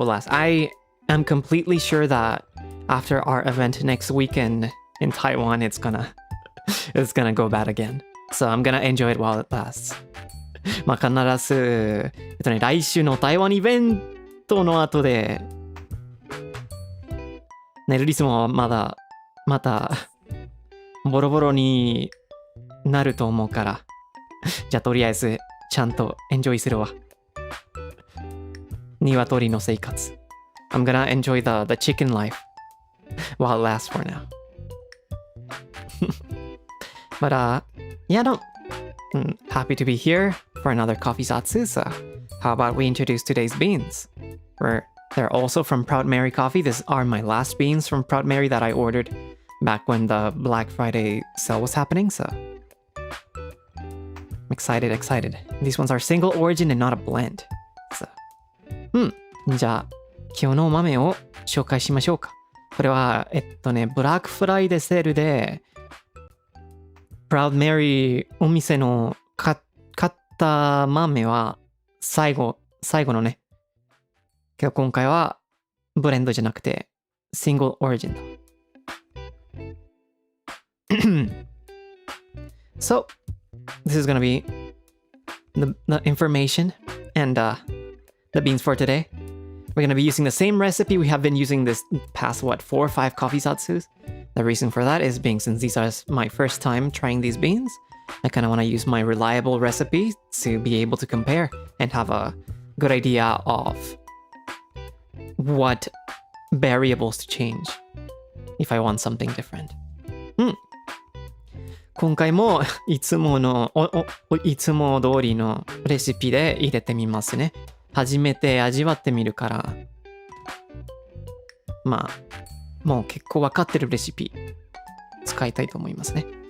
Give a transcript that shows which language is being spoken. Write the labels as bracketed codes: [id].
[en] I am completely sure that after our event next weekend in Taiwan, it's gonna go bad again. So I'm gonna enjoy it while it lasts. [ja] まあ必ず、来週の台湾イベントの後で、寝るリズムはまたボロボロになると思うから、じゃあとりあえずちゃんとエンジョイするわ。鶏の生活。 [en] I'm gonna enjoy the chicken life while it lasts for now. But yeah, no. Happy to be here for another coffee Zatsu. So how about we introduce today's beans? They're also from Proud Mary Coffee. These are my last beans from Proud Mary that I ordered back when the Black Friday sale was happening. So I'm excited. These ones are single origin and not a blend. [ja] So じゃあ今日のお豆を紹介しましょうか。これはブラックフライデーセールでProud Mary お店の買った豆は最後のね。けど今回はブレンドじゃなくてシングルオリジンだ。 [en] So, this is gonna be the information and the beans for today. We're gonna be using the same recipe we have been using this past 4 or 5 coffee Zatsus. The reason for that is being since these are my first time trying these beans, I kind of want to use my reliable recipe to be able to compare and have a good idea of what variables to change if I want something different. [ja] 今回もいつも通りのレシピで入れてみますね。初めて味わってみるから、まあもう結構分かってるレシピ使いたいと思いますね。